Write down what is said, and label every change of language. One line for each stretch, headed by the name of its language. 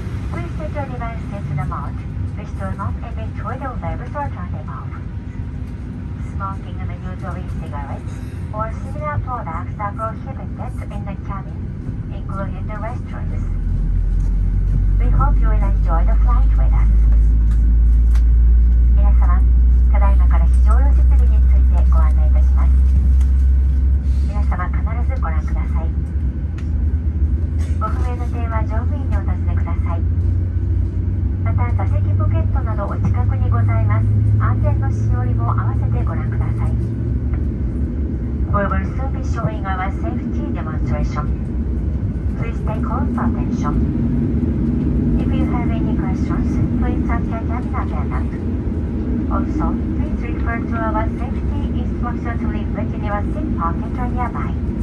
English: Please set your devices to the mode which do not emit radio waves or turn them off. Smoking and the use of e-cigarettes or similar products are prohibited in the cabin, including the restrooms. We hope you will enjoy the flight with us.
Japanese: 皆様、ただいまから非常用設備についてご案内いたします。皆様必ずご覧ください。ご不明の点は乗務員にお尋ねください。また座席ポケットなどお近くにございます安全のしおりも合わせてご覧ください。
English: We will soon be showing our safety demonstration. Please take close attention. If you have any questions, please ask your cabin attendant. Also, please refer to our safety instructions leaflet in your seat pocket or nearby.